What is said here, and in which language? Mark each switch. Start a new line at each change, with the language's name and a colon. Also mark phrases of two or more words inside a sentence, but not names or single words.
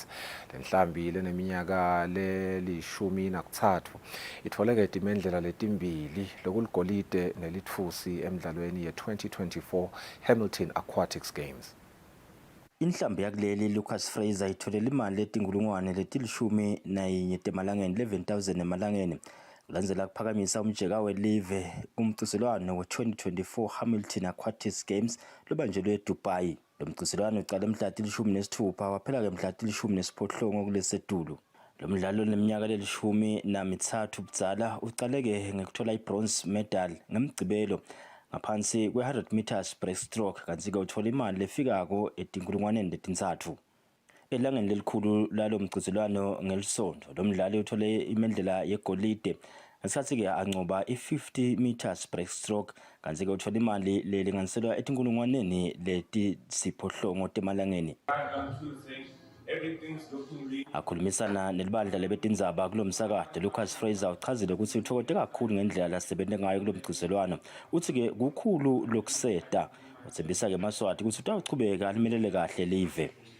Swati: Lenhlambi leneminyaka le-13 itfoleke timendlela letimbili lokuligolide nelitfusi emidlalweni ye-2024 Hamilton Aquatics Games. Inhlambi yakuleli Lucas Fraser itholele imali letingulungwane letilishumi temalangeni 11,000 emalangeni kulandzela kuphakamisa umjeka welive kumcuselwano we-2024 Hamilton Aquatics Games lobanjelwe eDubai. Lo mcuselwano ucale mhla til-16 waphela-ke mhla til-18 kulesetulu. Lo mdlalo neminyaka le-13 budzala ucaleke ngekuthola i-
English: bronze medal
Swati: ngemgcibelo ngaphansi kwe-100
English: meters breaststroke,
Swati: kanti-ke uthola imali lefikako etinkulungwaneni letintsatfu. Elangeni lelikhulu lalo mgcizelwano ngelisondo lo mdlali uthole imendlela yegolide ngesikhathi-ke ancoba i-50
English: meters breaststroke,
Swati: kanti-ke uthola imali lelinganiselwa etinkulungwaneni letisiphohlongo temalangeni. Akhulumisana nelibandla lebetindzaba kulo msakade, Lucas Fraser uchazile ukuthi uthokote kakhulu ngendlela lasebente ngayo kulo mgcizelwano. Uthi-ke kukhulu lokuseta, uthembisa-ke eMaswati ukuthi utawuchubeka limelele kahle live.